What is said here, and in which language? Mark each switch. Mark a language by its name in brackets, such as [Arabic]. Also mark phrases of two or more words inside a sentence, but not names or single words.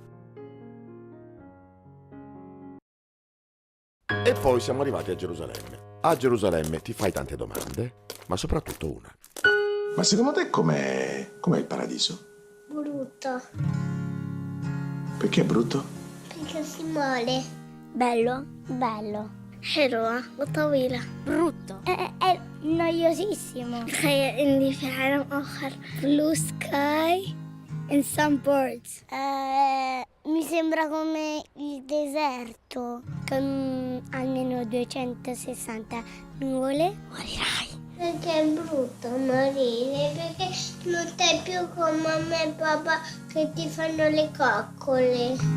[Italian] E poi siamo arrivati a Gerusalemme. A Gerusalemme ti fai tante domande, ma soprattutto una. Ma secondo te com'è il paradiso? Brutto. Perché è brutto? Perché si muore. Bello. [Arabic] حلوة وطويلة. [Italian] Brutto. È noiosissimo. [Arabic] تخيل إني في عالم آخر. [English] Blue sky and some birds. [Italian] Mi sembra come il deserto con almeno 260 nuvole. Morirai. Perché è brutto morire, perché non stai più con mamma e papà che ti fanno le coccole.